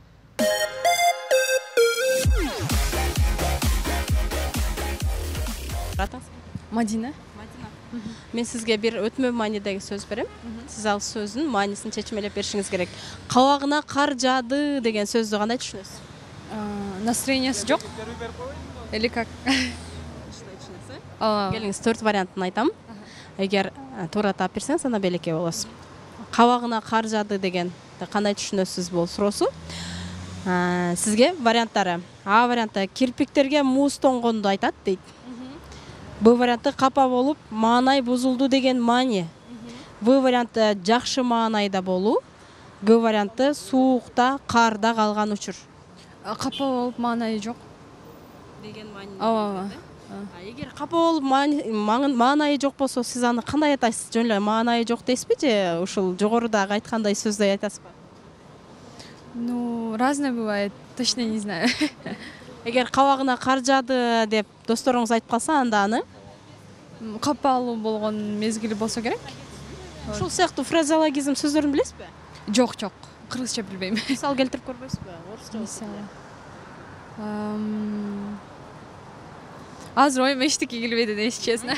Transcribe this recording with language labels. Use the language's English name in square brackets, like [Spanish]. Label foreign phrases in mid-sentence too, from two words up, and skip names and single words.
[Kyrgyz] Мадина. Мен сизге бир өтмө маанидеги сөз берем. Сиз ал сөздүн маанисин чечмелеп беришиңиз керек. Кабагына кар жаады деген сөздү кандай түшүнөсүз? Настроениясы жок. [Russian] Или как? [Kyrgyz] Келиңиз 4 вариантын айтам. Эгер туура таап берсеңиз, анда белекке болосуз. Кабагына кар жаады деген кандай түшүнөсүз бул суроосу? Сизге варианттары. А варианты кирпиктерге муз тоңгонду айтат дейт. Б варианты капа болуп маанай бузулду деген маани. В варианты жакшы маанайда болуу. Г варианты суукта, карда калган учур. Капа болуп маанайы жок деген маани. Ооба. Эгер капа болуп маанайы жок болсо, сиз аны кандай айтасыз? Жөн эле маанайы жок дейсизби же ушул жогорудагы айткандай сөздү айтасызбы? [Russian] Ну, разное бывает, точно не знаю. [Kyrgyz] Эгер кабагына кар жаады деп досторуңуз айтып калса, анда аны Капалуу болгон мезгили болсо керек. ушул сыяктуу фразеологизм сөздөрүн билесизби? Жок, кыргызча билбейм. Мисал келтирип көрбөйсүзбү? Орусча. Азыр оюма эчтеке келбейт, [Russian] если честно.